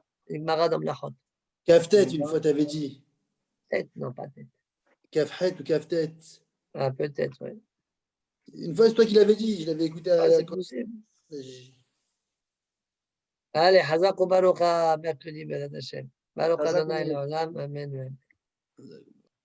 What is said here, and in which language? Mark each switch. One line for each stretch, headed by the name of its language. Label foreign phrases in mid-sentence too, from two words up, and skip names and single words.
French: Une Gemara dans Mlachot. Kaftet, une fois, t'avais dit. Tête, non, pas tête. Kafhet ou Kaftet. Ah, peut-être, oui. Une fois, c'est toi qui l'avais dit. Je l'avais écouté Ah, c'est possible. Allez,
Hebrew: חזק וברוך,
French: mercredi,
Hebrew: בעזרת השם. ברוך Hazak Adonai Baruch. לעולם, אמן. Amen.